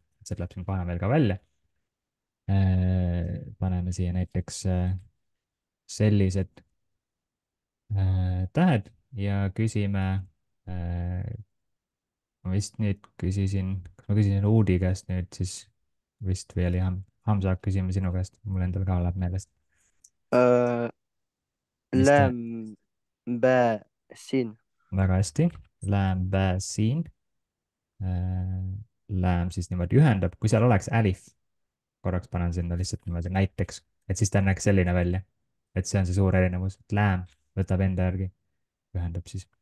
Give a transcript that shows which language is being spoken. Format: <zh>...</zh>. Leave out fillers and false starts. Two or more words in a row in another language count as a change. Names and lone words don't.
<et>see tuleb siin kohe veel ka välja. paneme siia näiteks sellised tähed ja küsime, ma vist nüüd küsisin, kas ma küsisin Uudi käest nüüd siis vist või oli Hamza, küsime sinu käest, mul endal ka läheb meelest. Mis ta-</et> <ar>لام باء سين.</ar> <et>väga hästi, lääm, siin. Lääm siis niimoodi ühendab, kui seal oleks Alif, korraks panen sinna lihtsalt niimoodi näiteks, et siis ta näeks selline välja. et see on see suur erinevus, et lääm võtab enda järgi, ühendab siis.</et>